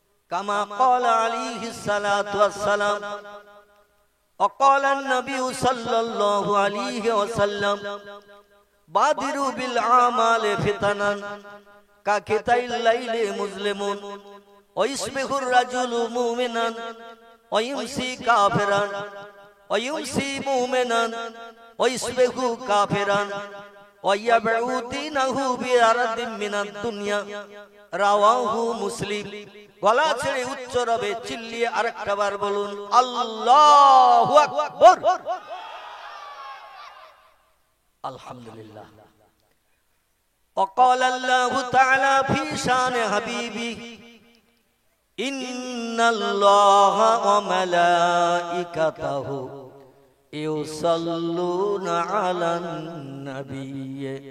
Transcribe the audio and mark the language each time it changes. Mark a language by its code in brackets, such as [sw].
[ar] كما قال عليه الصلاة والسلام وقال النبي صلى الله عليه وسلم بادروا بالأعمال فتنا كقطع الليل مظلم ويصبح الرجل مؤمنا ويمسي كافرا ويمسي مؤمنا ويصبح كافرا ويبيع دينه بعرض من الدنيا رواه مسلم [bn] গলা ছেড়ে উচ্চ রবে চিল্লিয়ে আরেকটা বার বলুন আল্লাহু আকবার। আলহামদুলিল্লাহ। [ar] وقال الله تعالى في شان حبيبه إن الله وملائكته يصلون على النبي